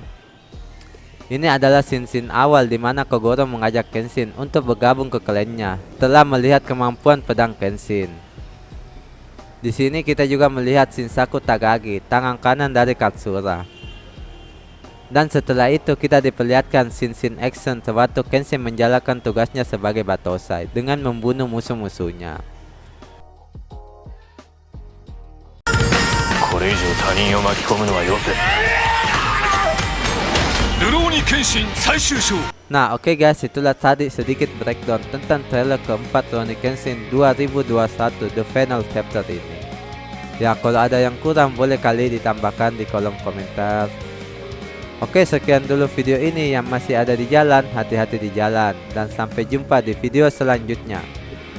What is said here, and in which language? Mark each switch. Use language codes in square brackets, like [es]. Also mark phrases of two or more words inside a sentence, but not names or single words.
[id] Ini adalah scene awal di mana Kogoro mengajak Kenshin untuk bergabung ke klannya, telah melihat kemampuan pedang Kenshin. Di sini kita juga melihat Shinsaku Takagi, tangan kanan dari Katsura. Dan setelah itu kita diperlihatkan [en] scene action [id] sewaktu Kenshin menjalankan tugasnya sebagai Batosai dengan membunuh musuh-musuhnya. [ja] これ以上他人を巻き込むのはよせ。Rurouni Kenshin 最終章。 [id] Nah oke guys, itulah tadi sedikit breakdown tentang trailer keempat Rurouni Kenshin 2021 The Final Chapter ini. Ya kalau ada yang kurang boleh kali ditambahkan di kolom komentar. Oke, sekian dulu video ini. Yang masih ada di jalan, hati-hati di jalan, dan sampai jumpa di video selanjutnya.